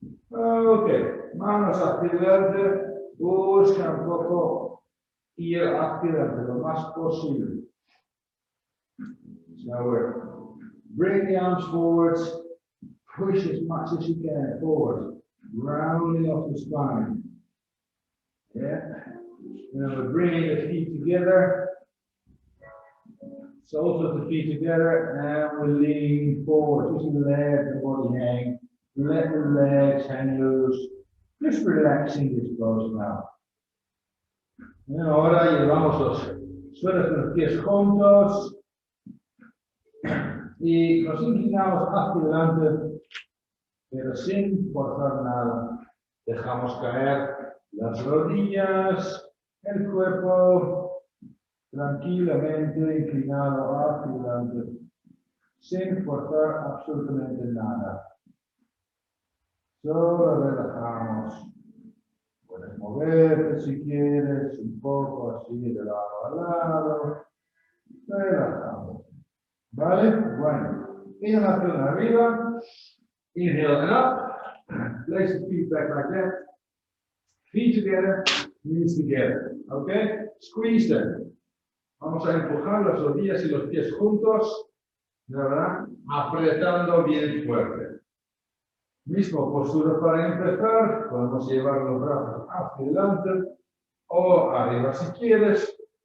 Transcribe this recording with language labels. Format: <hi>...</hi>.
<es>Ok, manos hacia adelante. Busca un poco ir hacia adelante lo más posible.</es> <en>So we're bring the arms forwards. Push as much as you can forward, rounding off the spine. Yeah. Now we're bringing the feet together, soles of the feet together, and we're leaning forward. Just let the body hang, let the legs hang loose. Just relaxing this pose now.</en> <es>Y ahora llevamos los suelos de los pies juntos y nos inclinamos hacia adelante. Pero sin forzar nada, dejamos caer las rodillas, el cuerpo tranquilamente inclinado hacia adelante, sin forzar absolutamente nada. Solo relajamos. Puedes moverte si quieres, un poco así de lado a lado. Relajamos. ¿Vale? Bueno, inhalación arriba.</es> <en>Inhale and up. Place the feet back like that. Feet together, knees together. Okay? Squeeze them.</en> <es>Vamos a empujar las rodillas y los pies juntos. ¿Verdad? Apretando bien fuerte. Mismo postura para empezar. Podemos llevar los brazos hacia adelante o arriba si quieres.</es>